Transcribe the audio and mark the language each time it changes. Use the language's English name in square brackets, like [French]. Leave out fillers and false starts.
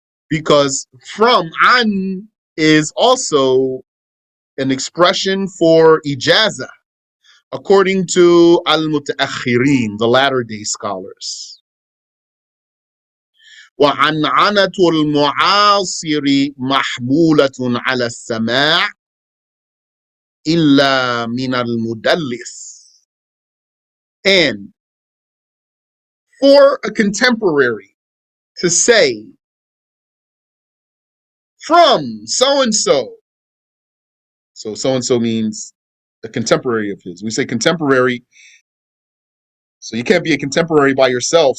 [English] Because from an is also an expression for Ijaazah, according to al-mutaakhirin, the latter day scholars. [Arabic] وعنعنة المعاصر محمولة على السماع إلا من المدلس. [English] And for a contemporary to say from so-and-so, so so-and-so means a contemporary of his. We say contemporary, so you can't be a contemporary by yourself.